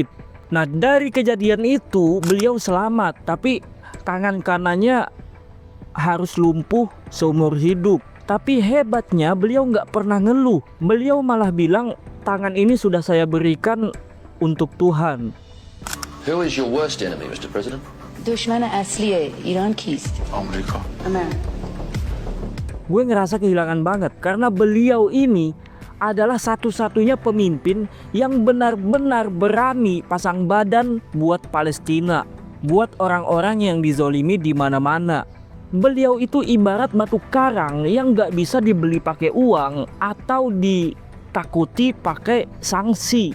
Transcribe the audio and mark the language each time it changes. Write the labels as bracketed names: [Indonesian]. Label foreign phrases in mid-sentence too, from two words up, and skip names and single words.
[Indonesian] Nah dari kejadian itu beliau selamat, tapi tangan kanannya harus lumpuh seumur hidup. Tapi hebatnya beliau nggak pernah ngeluh. Beliau malah bilang, tangan ini sudah saya berikan untuk Tuhan. [English] Who is your worst enemy, Mr. President? [Persian] دشمن اصلیِ ایران کیست America. अमेरिका [Indonesian] Gue ngerasa kehilangan banget karena beliau ini adalah satu-satunya pemimpin yang benar-benar berani pasang badan buat Palestina, buat orang-orang yang dizolimi di mana-mana. Beliau itu ibarat batu karang yang gak bisa dibeli pakai uang atau ditakuti pakai sanksi.